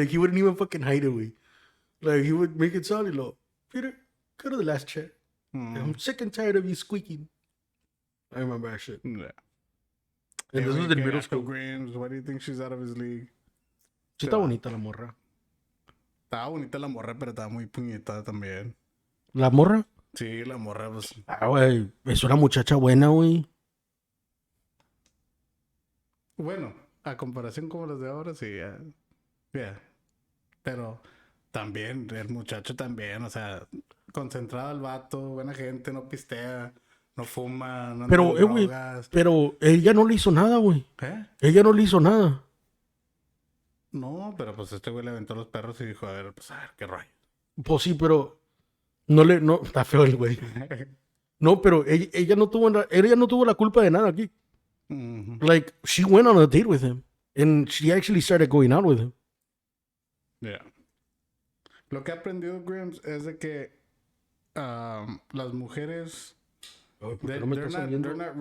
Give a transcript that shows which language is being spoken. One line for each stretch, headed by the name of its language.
English: Like, he wouldn't even fucking hide it, güey. Like, he would make it sound,
Spanish: y luego,
English: Peter, go to the last chair. I'm sick and tired of you squeaking. I remember that shit. Yeah. And this was in middle school. Grams, why do you think she's out of his league?
Spanish: Sí está bonita la morra. Estaba bonita la morra, pero estaba muy puñetada también. ¿La morra? Sí, la morra, pues. Ah, güey, es una muchacha buena, güey. Bueno, a comparación como las de ahora, sí, yeah. Pero también, el muchacho también, o sea, concentrado el vato, buena gente, no pistea, no fuma, no anda Pero, en güey, drogas. pero ella no le hizo nada, güey. ¿Eh? Ella no le hizo nada. No, pero pues este güey le aventó los perros y dijo, a ver, qué rayo. Pues sí, pero no, está feo el güey. No, pero ella no tuvo la culpa de nada aquí.
English: Like, she went on a date with him. And she actually started going out with him. Yeah.
Spanish: Lo que he aprendido, Grims, es de que las mujeres Ay, ¿por qué no me estás oyendo?